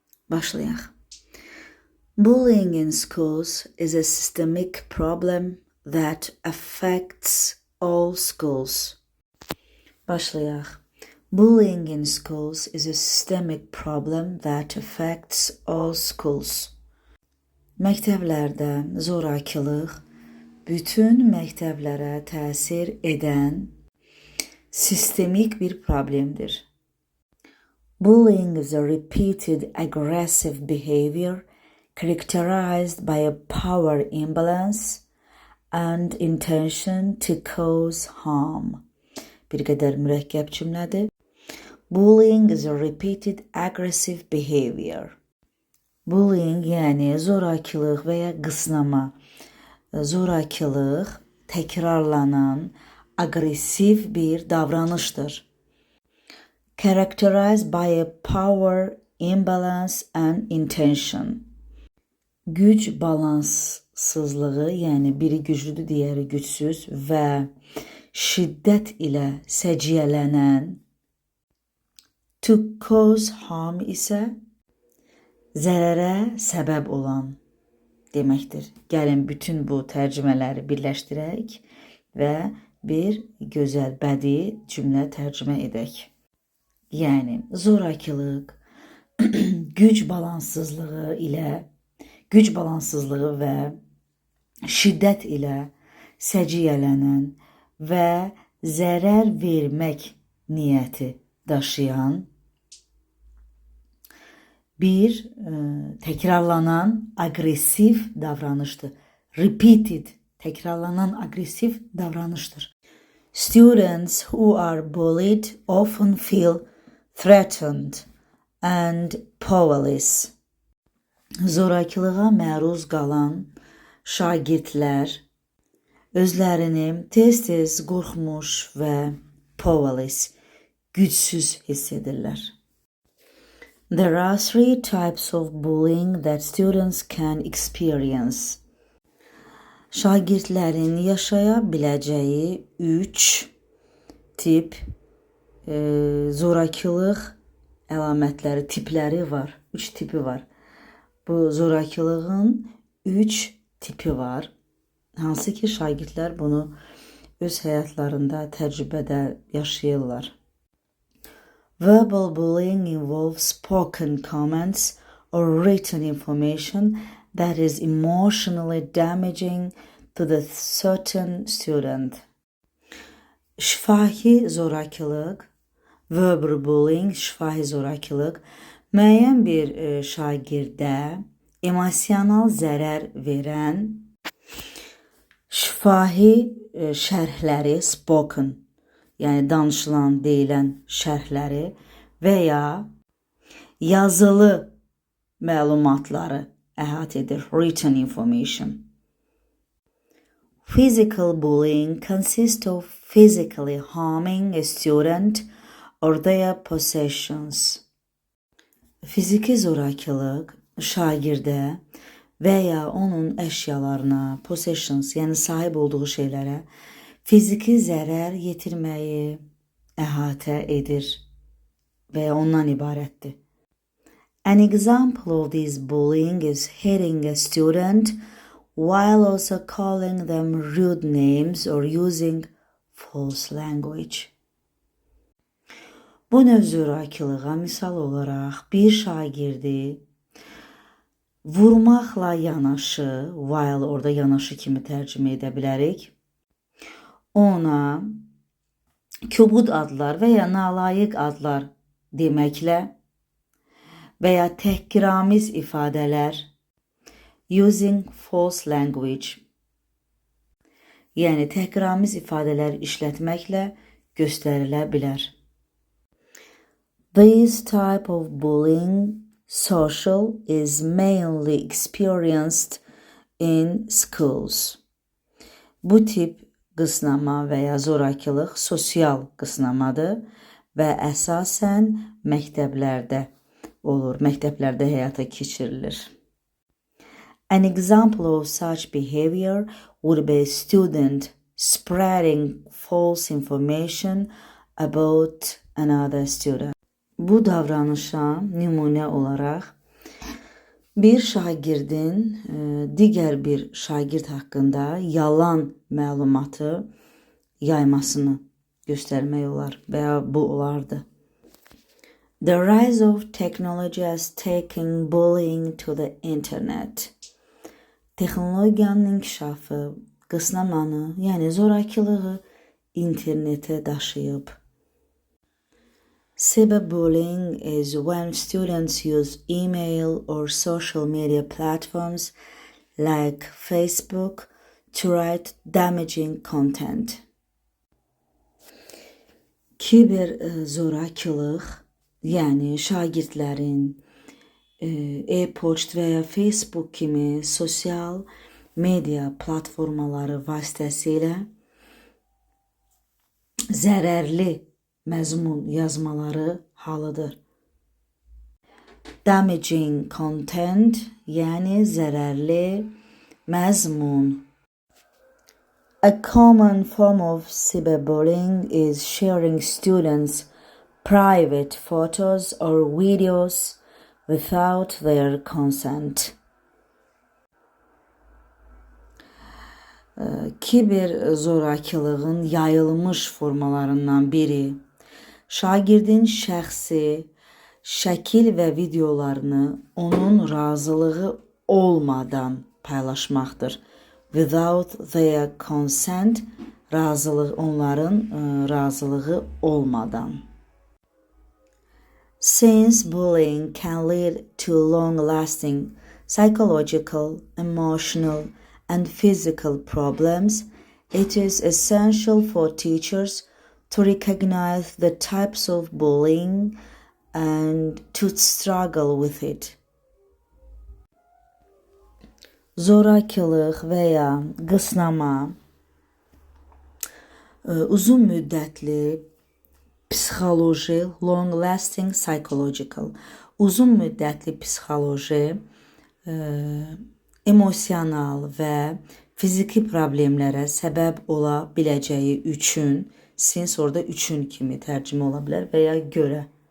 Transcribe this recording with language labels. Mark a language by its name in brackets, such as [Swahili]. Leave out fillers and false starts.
[Azerbaijani] Başlayaq. [English] Bullying in schools is a systemic problem that affects all schools. Başlayaq. Bullying in schools is a systemic problem that affects all schools. [Azerbaijani] Məktəblərdə zorakılıq bütün məktəblərə təsir edən sistemik bir problemdir. [English] Bullying is a repeated aggressive behavior characterized by a power imbalance and intention to cause harm. [Azerbaijani] Bir qədər mürəkkəb cümlədir. [English] Bullying is a repeated aggressive behavior. [Azerbaijani] Bullying yəni zorakılıq və ya qısnama. Zorakılıq təkrarlanan aqressiv bir davranışdır. [English] Characterized by a power imbalance and intention. [Azerbaijani] Güc balanssızlığı, yəni biri güclüdür, digəri gücsüz və şiddət ilə səciyyələnən. [English] To cause harm [Azerbaijani] isə zərərə səbəb olan deməkdir. Gəlin bütün bu tərcümələri birləşdirək və bir gözəl bədii cümlə tərcümə edək. Yəni zorakılıq, güc balansızlığı və şiddət ilə səciyyələnən və zərər vermək niyyəti daşıyan bir təkrarlanan aqressiv davranışdır. Repeated, təkrarlanan aqressiv davranışdır. [English] Students who are bullied often feel threatened and powerless. [Azerbaijani] Zorakılığa məruz qalan şagirdlər özlərini tez-tez qorxmuş və powerless, gücsüz hiss edirlər. [English] There are 3 types of bullying that students can experience. [Azerbaijani] Şagirdlərin yaşaya biləcəyi 3 tip zorakılıq əlamətləri, tipləri var. 3 tipi var. Bu zorakılığın 3 tipi var. Hansı ki şagirdlər bunu öz həyatlarında, təcrübədə yaşayırlar. [English] Verbal bullying involves spoken comments or written information that is emotionally damaging to the certain student. [Azerbaijani] Şifahi zorakılıq, [English] verbal bullying, [Azerbaijani] şifahi zorakılıq müəyyən bir şagirdə emosional zərər verən şifahi şərhləri, spoken, yəni danışılan, deyilən şərhləri və ya yazılı məlumatları əhatə edir, [English] written information. Physical bullying consists of physically harming a student or their possessions. [Azerbaijani] Fiziki zorakılıq şagirdə və ya onun əşyalarına, possessions, yəni sahib olduğu şeylərə fiziki zərər yetirməyi əhatə edir və ya ondan ibarətdir. [English] An example of this bullying is hitting a student while also calling them rude names or using false language. [Azerbaijani] Bu növ zorakılığa misal olaraq bir şagirdi vurmaqla yanaşı, while orada yanaşı kimi tərcümə edə bilərik, ona kobud adlar və ya nalayiq adlar deməklə və ya təhqiramiz ifadələr, [English] using false language, [Azerbaijani] yəni təhqiramiz ifadələr işlətməklə göstərilə bilər. [English] This type of bullying social is mainly experienced in schools. [Azerbaijani] Bu tip qısnama və ya zorakılıq sosial qısnamadır və əsasən məktəblərdə olur, məktəblərdə həyata keçirilir. [English] An example of such behavior would be a student spreading false information about another student. [Azerbaijani] Bu davranışa nümunə olaraq bir şagirdin digər bir şagird haqqında yalan məlumatı yaymasını göstərmək olar və ya bu olardı. [English] The rise of technology has taken bullying to the internet. [Azerbaijani] Texnologiyanın inkişafı qısnamanı, yəni zorakılığı internetə daşıyıb. [English] Cyberbullying is when students use email or social media platforms like Facebook to write damaging content. [Azerbaijani] Kiber zorakılıq, yəni şagirdlərin e-poçt və ya Facebook kimi sosial media platformaları vasitəsilə zərərli məzmun yazmaları halıdır. [English] Damaging content, [Azerbaijani] yəni zərərli məzmun. [English] A common form of cyberbullying is sharing students' private photos or videos without their consent. [Azerbaijani] Kiber zorakılığın yayılmış formalarından biri şagirdin şəxsi şəkil və videolarını onun razılığı olmadan paylaşmaqdır. [English] Without their consent, [Azerbaijani] onların razılığı olmadan. [English] Since bullying can lead to long-lasting psychological, emotional, and physical problems, it is essential for teachers to recognize the types of bullying and to struggle with it. [Azerbaijani] Zorakılıq və ya qısnama uzun müddətli psixoloji, [English] long-lasting psychological, [Azerbaijani] uzun müddətli psixoloji, emosional və fiziki problemlərə səbəb ola biləcəyi üçün, since orada üçün kimi tərcümə ola bilər və ya görə.